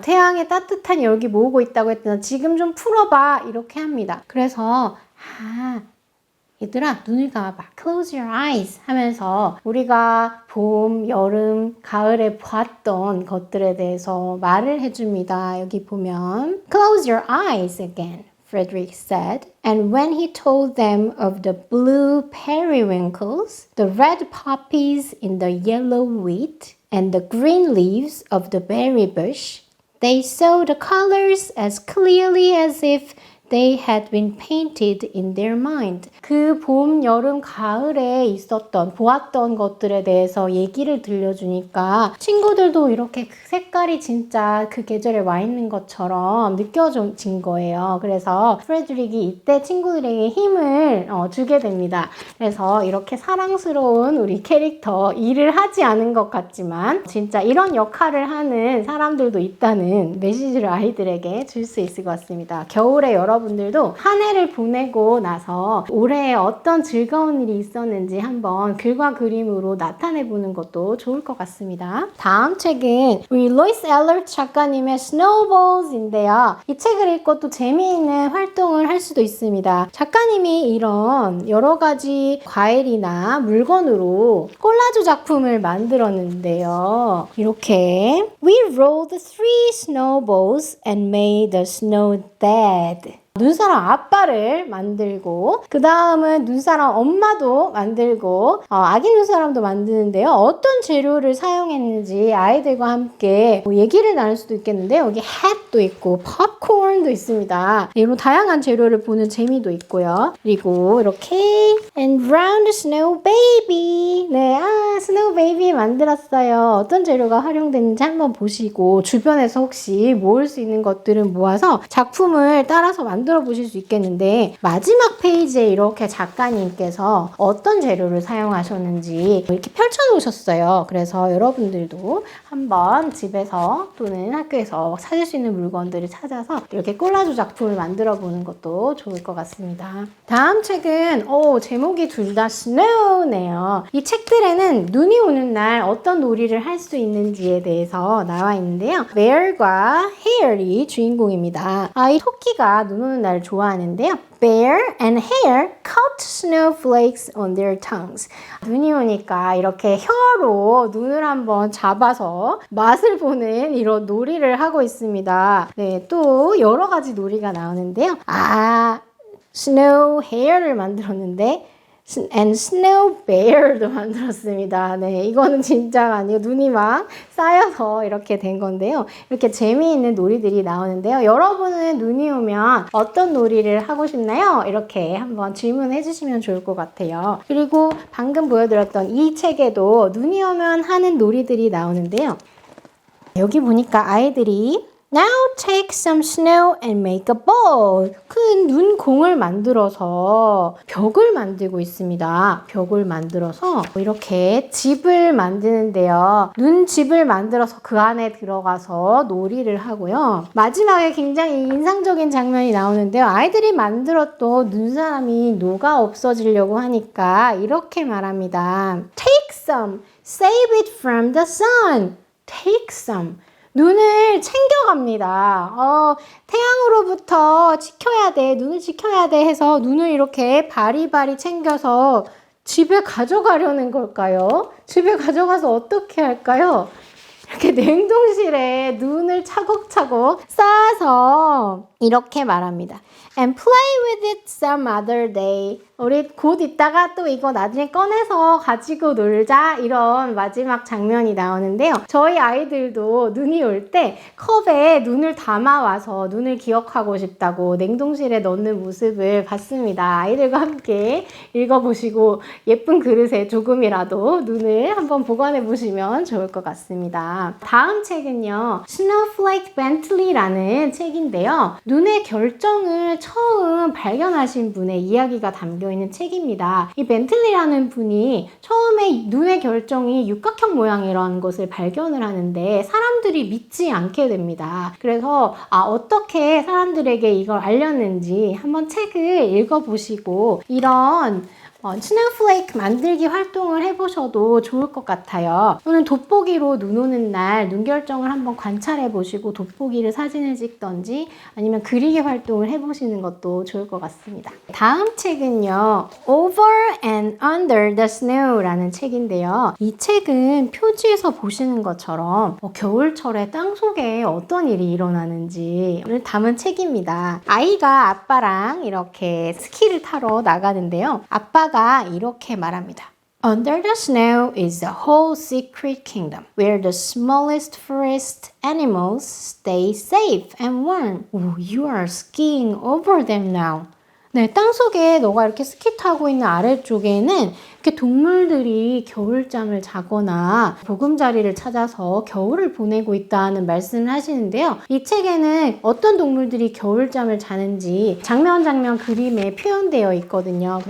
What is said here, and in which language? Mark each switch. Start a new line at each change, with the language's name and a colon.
Korean: 태양의 따뜻한 열기 모으고 있다고 했잖아. 지금 좀 풀어봐. 이렇게 합니다. 그래서 얘들아, 눈을 감아봐.
English: Close your eyes
Korean: 하면서 우리가 봄, 여름, 가을에 보았던 것들에 대해서 말을 해줍니다. 여기 보면
English: Close your eyes again, Frederick said. And when he told them of the blue periwinkles, the red poppies in the yellow wheat, and the green leaves of the berry bush, they saw the colors as clearly as if they had been painted in their mind.
Korean: 그 봄, 여름, 가을에 보았던 것들에 대해서 얘기를 들려주니까 친구들도 이렇게 그 색깔이 진짜 그 계절에 와 있는 것처럼 느껴진 거예요. 그래서 프레드릭이 이때 친구들에게 힘을 주게 됩니다. 그래서 이렇게 사랑스러운 우리 캐릭터, 일을 하지 않은 것 같지만 진짜 이런 역할을 하는 사람들도 있다는 메시지를 아이들에게 줄 수 있을 것 같습니다. 겨울에 여러분들도 한 해를 보내고 나서 올해 어떤 즐거운 일이 있었는지 한번 글과 그림으로 나타내보는 것도 좋을 것 같습니다. 다음 책은 우리 로이스 엘러트 작가님의 Snowballs인데요. 이 책을 읽고 또 재미있는 활동을 할 수도 있습니다. 작가님이 이런 여러 가지 과일이나 물건으로 콜라주 작품을 만들었는데요. 이렇게
English: We rolled 3 snowballs and made the snow dead.
Korean: 눈사람 아빠를 만들고 그 다음은 눈사람 엄마도 만들고 아기 눈사람도 만드는데요. 어떤 재료를 사용했는지 아이들과 함께 얘기를 나눌 수도 있겠는데요. 여기 햇도 있고 팝콘도 있습니다. 이런 다양한 재료를 보는 재미도 있고요. 그리고 이렇게
English: and round snow baby.
Korean: 네, 스노우 베이비 만들었어요. 어떤 재료가 활용됐는지 한번 보시고 주변에서 혹시 모을 수 있는 것들을 모아서 작품을 따라서 만들어 보실 수 있겠는데 마지막 페이지에 이렇게 작가님께서 어떤 재료를 사용하셨는지 이렇게 펼쳐 놓으셨어요. 그래서 여러분들도 한번 집에서 또는 학교에서 찾을 수 있는 물건들을 찾아서 이렇게 콜라주 작품을 만들어 보는 것도 좋을 것 같습니다. 다음 책은 제목이 둘 다 snow네요. 이 책들에는 눈이 오는 날 어떤 놀이를 할 수 있는지에 대해서 나와 있는데요. Bear과 Hare이 주인공입니다. 이 토끼가 눈 오는 날 좋아하는데요.
English: Bear and Hare caught snowflakes on their tongues.
Korean: 눈이 오니까 이렇게 혀로 눈을 한번 잡아서 맛을 보는 이런 놀이를 하고 있습니다. 네, 또 여러 가지 놀이가 나오는데요. Snow Hare를 만들었는데 and snow bear도 만들었습니다. 네, 이거는 진짜가 아니고 눈이 막 쌓여서 이렇게 된 건데요. 이렇게 재미있는 놀이들이 나오는데요. 여러분은 눈이 오면 어떤 놀이를 하고 싶나요? 이렇게 한번 질문해 주시면 좋을 것 같아요. 그리고 방금 보여드렸던 이 책에도 눈이 오면 하는 놀이들이 나오는데요. 여기 보니까 아이들이
English: Now take some snow and make a ball.
Korean: 큰 눈공을 만들어서 벽을 만들고 있습니다. 벽을 만들어서 이렇게 집을 만드는데요. 눈집을 만들어서 그 안에 들어가서 놀이를 하고요. 마지막에 굉장히 인상적인 장면이 나오는데요. 아이들이 만들었던 눈사람이 녹아 없어지려고 하니까 이렇게 말합니다.
English: Take some, save it from the sun. Take some.
Korean: 눈을 챙겨갑니다. 태양으로부터 지켜야 돼. 눈을 지켜야 돼 해서 눈을 이렇게 바리바리 챙겨서 집에 가져가려는 걸까요? 집에 가져가서 어떻게 할까요? 이렇게 냉동실에 눈을 차곡차곡 쌓아서 이렇게 말합니다.
English: And play with it some other day.
Korean: 우리 곧 있다가 또 이거 나중에 꺼내서 가지고 놀자, 이런 마지막 장면이 나오는데요. 저희 아이들도 눈이 올 때 컵에 눈을 담아와서 눈을 기억하고 싶다고 냉동실에 넣는 모습을 봤습니다. 아이들과 함께 읽어보시고 예쁜 그릇에 조금이라도 눈을 한번 보관해 보시면 좋을 것 같습니다. 다음 책은요, Snowflake Bentley라는 책인데요. 눈의 결정을 처음 발견하신 분의 이야기가 담겨 있는 책입니다. 이 벤틀리라는 분이 처음에 눈의 결정이 육각형 모양이라는 것을 발견을 하는데 사람들이 믿지 않게 됩니다. 그래서 어떻게 사람들에게 이걸 알렸는지 한번 책을 읽어보시고 이런 스노우플레이크 만들기 활동을 해보셔도 좋을 것 같아요. 또는 돋보기로 눈 오는 날 눈 결정을 한번 관찰해 보시고 돋보기를 사진을 찍던지 아니면 그리기 활동을 해보시는 것도 좋을 것 같습니다. 다음 책은요, Over and Under the Snow라는 책인데요. 이 책은 표지에서 보시는 것처럼 겨울철에 땅속에 어떤 일이 일어나는지를 담은 책입니다. 아이가 아빠랑 이렇게 스키를 타러 나가는데요. 아빠가 이렇게 말합니다.
English: Under the snow is the whole secret kingdom, where the smallest forest animals stay safe and warm. Oh, you are skiing over them now.
Korean: 네, 땅속에 너가 이렇게 스키 타고 있는 아래쪽에는 이렇게 동물들이 겨울잠을 자거나 보금자리를 찾아서 겨울을 보내고 있다는 말씀을 하시는데요. 이 책에는 어떤 동물들이 겨울잠을 자는지 장면 장면 그림에 표현되어 있거든요.